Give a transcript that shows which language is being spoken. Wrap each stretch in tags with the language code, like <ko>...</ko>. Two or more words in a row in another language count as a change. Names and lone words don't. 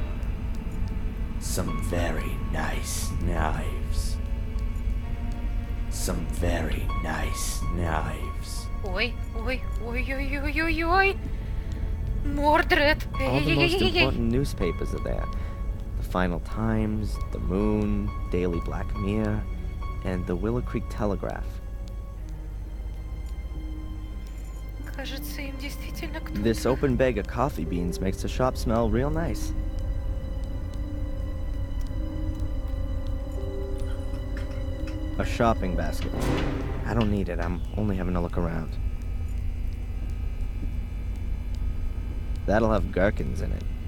<en>Some very nice knives. Some very nice knives.</en> <ru>Ой, ой, ой, ой, ой, ой, ой. Мордред.</ru> <en>All the most important newspapers are there. The Final Times, The Moon, Daily Black Mirror, and the Willow Creek Telegraph.</en> <ru>Кажется, им действительно кто-то...</ru> <en>This open bag of coffee beans makes the shop smell real nice. A shopping basket. I don't need it, I'm only having a look around. That'll have gherkins in it.</en>